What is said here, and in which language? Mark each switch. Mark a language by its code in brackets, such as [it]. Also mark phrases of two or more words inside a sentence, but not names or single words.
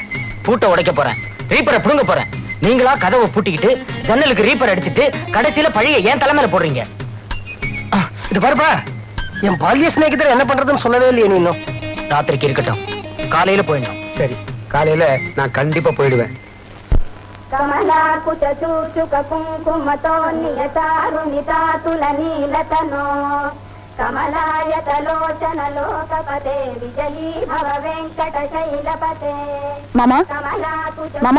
[ta] பூட்டை உடைக்க போறேன். ரீப்பரை புடுங்க போறேன். நீங்களா கதவை பூட்டிக்கிட்டு ஜன்னலுக்கு ரீப்பர் அடிச்சிட்டு கடைசியில பழிய ஏன் தலைமையில போடுறீங்க? இது பாருப்பா, என் பால்ய சிநேகிதர் என்ன பண்றதுன்னு சொல்லவே இல்லையே நீ இன்னும். ராத்திரிக்கு இருக்கட்டும், காலையில போயிடணும். சரி, காலையில நான் கண்டிப்பா போயிடுவேன். [sa] కమలా కుచ చూచుక కుంకుమతో నియతారుణితా తులనీలతనో కమలాయతలోచన లోకపతే విజయీ భవ వెంకట శైలపతే [ta] மாமா, [sa] కమలా కుచ [ta] மாமா.